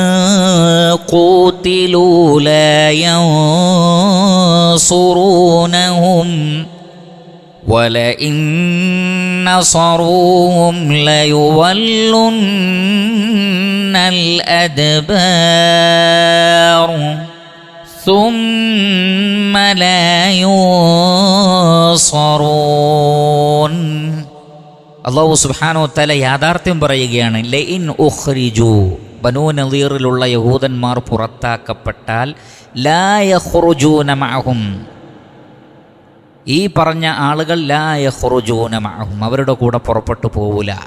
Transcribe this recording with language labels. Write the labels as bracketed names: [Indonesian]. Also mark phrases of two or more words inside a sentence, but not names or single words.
[Arabic] قوتلوا لا ينصرونهم ولئن نصروهم ليولن الأدبار ثم لا ينصرون. [Malayalam] അല്ലാഹു [Arabic] سبحانه وتعالى [Malayalam] യാഥാർത്ഥ്യം പറയുകയാണ്. [Arabic] لئن أخرجوا, [Malayalam] ബനൂ നളീറിലുള്ള യഹൂദന്മാർ പുറത്താക്കപ്പെട്ടാൽ, [Arabic] لا يخرجون معهم, [Malayalam] ഈ പറഞ്ഞ ആളുകൾ [Arabic] لا يخرجون معهم, [Malayalam] അവരുടെ കൂടെ പുറപ്പെട്ടു പോവില്ല.